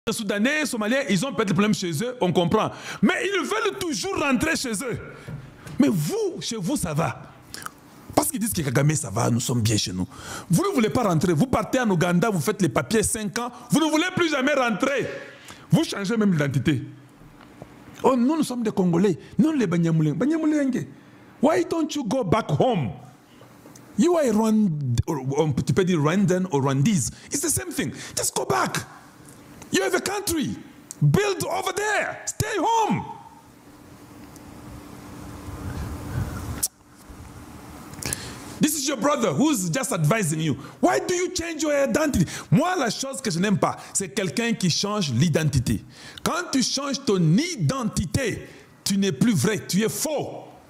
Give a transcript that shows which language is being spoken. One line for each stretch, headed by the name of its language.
French: Les Soudanais, Somaliens, ils ont peut-être des problèmes chez eux, on comprend. Mais ils veulent toujours rentrer chez eux. Mais vous, chez vous, ça va. Parce qu'ils disent que Kagame, ça va, nous sommes bien chez nous. Vous ne voulez pas rentrer. Vous partez en Ouganda, vous faites les papiers 5 ans. Vous ne voulez plus jamais rentrer. Vous changez même l'identité. Oh, nous sommes des Congolais. Nous, les Banyamuleng. Banyamuleng.
English: Why don't you go back home? You are
French: tu peux dire
English: Rwandan or Rwandese. It's the same thing. Just go back. You have a country. Build over there. Stay home. This is your brother who's just advising you. Why do you change your identity?
French: Moi, la chose que je n'aime pas, c'est quelqu'un qui change l'identité. Quand tu changes ton identité, tu n'es plus vrai, tu es faux.